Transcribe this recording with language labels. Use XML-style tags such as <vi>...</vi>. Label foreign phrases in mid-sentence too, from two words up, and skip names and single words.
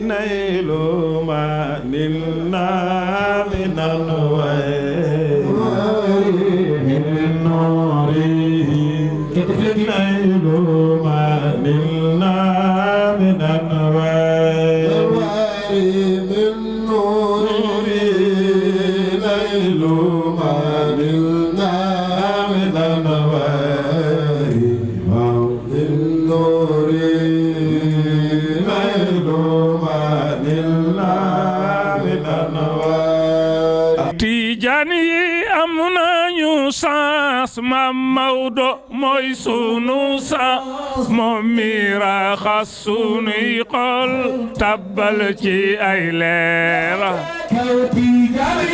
<ar>نيل ما نلنا من الويل من نوري نيل ما نلنا من الويل من نوري نيل ما نلنا من الويل من نوري</ar> <wo>Tijaani yi am nañu saas Maam Maodo mooy sunu saas moom mi raxas sunuy xol tabbal ci ay leer Tijaani</wo>